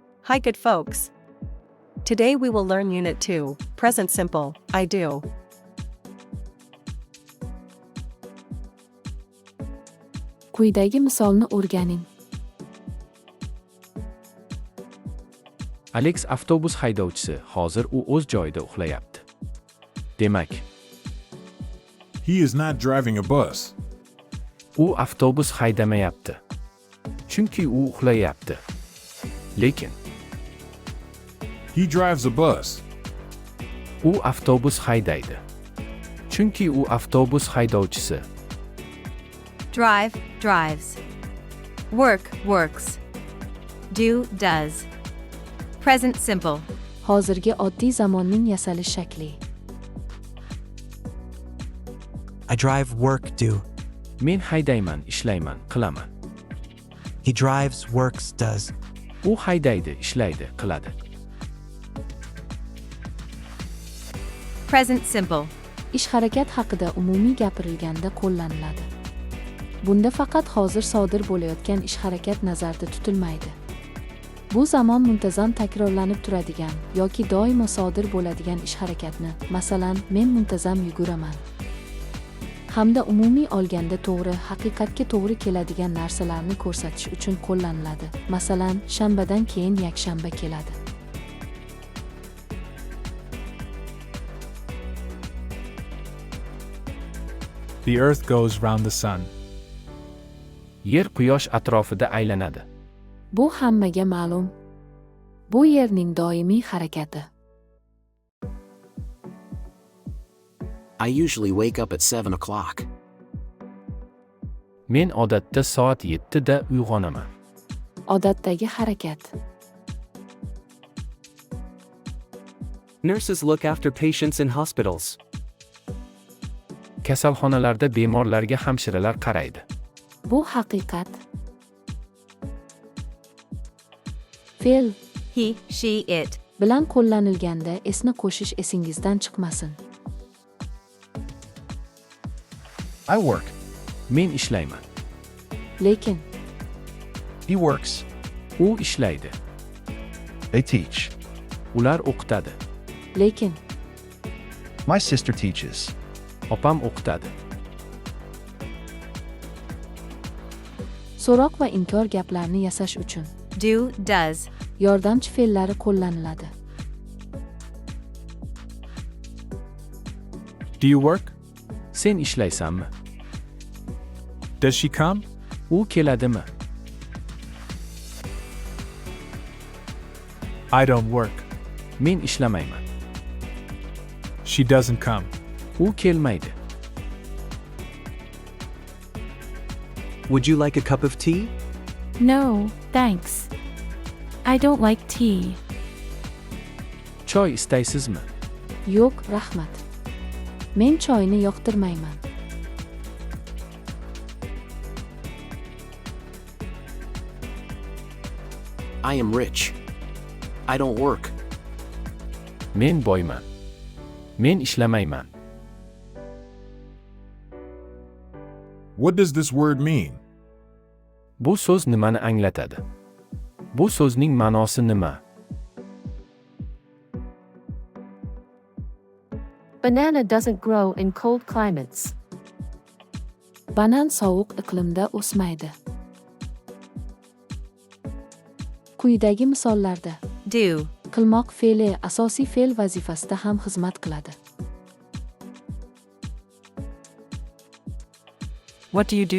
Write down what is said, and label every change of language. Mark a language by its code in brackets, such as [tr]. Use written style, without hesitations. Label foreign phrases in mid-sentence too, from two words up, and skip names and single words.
[en] Hi good folks. Today we will learn Unit 2, Present Simple, I do. [uz] Quyidagi misolni o'rganing. Alex avtobus haydovchisi, hozir u o'z joyida uxlayapti. Demak, [en] He is not driving a bus. [uz] u avtobus haydamayapti. Chunki u uxlayapti. Lekin [en] He drives a bus. [uz] u avtobus haydaydi. Chunki u avtobus haydovchisi. [en] Drive, drives. Work, works. Do, does. Present simple. [uz] Hozirgi oddiy zamonning yasalish shakli. [en] I drive, work, do. [uz] Men haydayman, ishlayman, qilaman. [en] He drives, works, does. [uz] U haydaydi, ishlaydi, qiladi. [en] Present simple. [uz] Ish-harakat haqida umumiy gapirilganda qo'llaniladi. Bunda faqat hozir sodir bo'layotgan ish-harakat nazarda tutilmaydi. Bu zamon muntazam takrorlanib turadigan yoki doimo sodir bo'ladigan ish-harakatni, masalan, men muntazam yuguraman, hamda umumiy olganda to'g'ri, haqiqatga to'g'ri keladigan narsalarni ko'rsatish uchun qo'llaniladi. Masalan, shanbadan keyin yakshanba keladi. [en] The earth goes round the sun. [uz] Yer quyosh atrofida aylanadi. Bu hammaga ma'lum. Bu yerning doimiy harakati. [en] I usually wake up at 7 o'clock. [uz] Men odatda soat 7 da uyg'onaman. Odatdagi harakat. [en] Nurses look after patients in hospitals. [uz] Kasalxonalarda bemorlarga hamshiralar qaraydi. Bu haqiqat. Fe'l [en] He, she, it. [uz] bilan qo'llanilganda esni qo'shish esingizdan chiqmasin. [en] I work. [uz] Men ishlayman. Lekin [en] He works. [uz] U ishlaydi. [en] They teach. [uz] Ular o'qitadi. lekin [en] My sister teaches. [uz] Opam o'qitadi. so'roq va inkor gaplarni yasash uchun [en] Do, does. [uz] yordamchi fe'llari qo'llaniladi. [en] Do you work? [uz] Sen ishlaysanmi? [en] Does she come? [uz] U keladimi? [en] I don't work. [uz] Men ishlamayman. [en] She doesn't come. [uz] U kelmaydi. [en] Would you like a cup of tea? No, thanks. I don't like tea. [uz] Choy istaysizmi? Yo'q, rahmat. Men choyni yoqtirmayman. [en] I am rich. I don't work. [uz] Men boyman. Men ishlamayman. [en] What does this word mean? [uz] Bu so'z nimani anglatadi? Bu so'zning ma'nosi nima? [en] Banana doesn't grow in cold climates. [uz] Banan sovuq iqlimda o'smaydi. Quyidagi misollarda Do. qilmoq fe'li asosiy fe'l vazifasida ham xizmat qiladi. [en] What do you do?